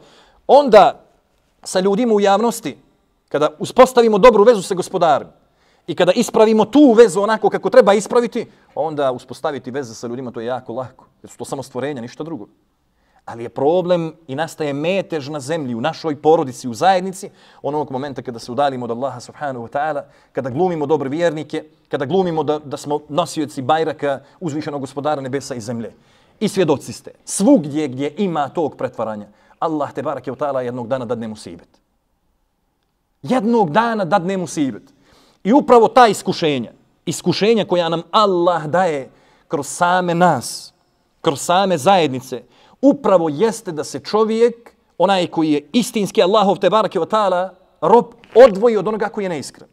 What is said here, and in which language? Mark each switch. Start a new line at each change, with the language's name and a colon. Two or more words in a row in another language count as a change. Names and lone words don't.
Bosnian: Onda sa ljudima u javnosti, kada uspostavimo dobru vezu sa gospodarom i kada ispravimo tu vezu onako kako treba ispraviti, onda uspostaviti veze sa ljudima, to je jako lako. Jer su to samo stvorenja, ništa drugo. Ali je problem i nastaje metež na zemlji, u našoj porodici, u zajednici, onog momenta kada se udaljimo od Allaha
Arabic: سبحانه وتعالى,
Bosnian: kada glumimo dobre vjernike, kada glumimo da smo nosioci bajraka uzvišenog gospodara nebesa i zemlje. I svjedoci ste, svugdje gdje ima tog pretvaranja, Allah
Arabic: تبارك وتعالى
Bosnian: jednog dana dadne musibet. Jednog dana dadne musibet. I upravo ta iskušenja koja nam Allah daje kroz same nas, kroz same zajednice, upravo jeste da se čovjek, onaj koji je istinski Allahov
Arabic: تبارك وتعالى
Bosnian: rob, odvoji od onoga koji je neiskren.